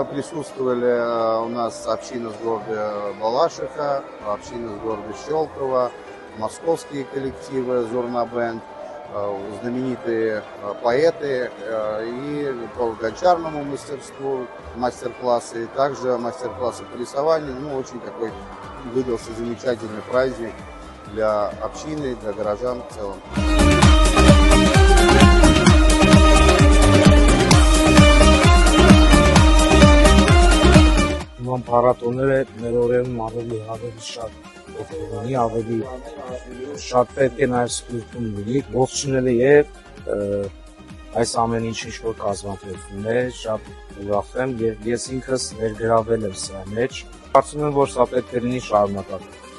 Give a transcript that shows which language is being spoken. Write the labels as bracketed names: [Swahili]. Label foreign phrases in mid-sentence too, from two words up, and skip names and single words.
[Russian] Присутствовали у нас община с города Балашиха, община с города Щелково, московские коллективы Зурна Бенд, знаменитые поэты и по гончарному мастерству мастер-классы, и также мастер-классы по рисованию. Очень такой выдался замечательный праздник для общины, для горожан в целом. [Armenian] Նման փառատոները մեր օրերում ավելի շատ օգտվի, ավելի շատ պետք է նաև սպիրտում լինի, ողջունելի է այս ամեն ինչ որ կազմակերպվում է, շատ ուրախ եմ եւ ես ինքս ներգրավել եմ սրա մեջ, կարծում եմ որ սա պետք է լինի շարունակական։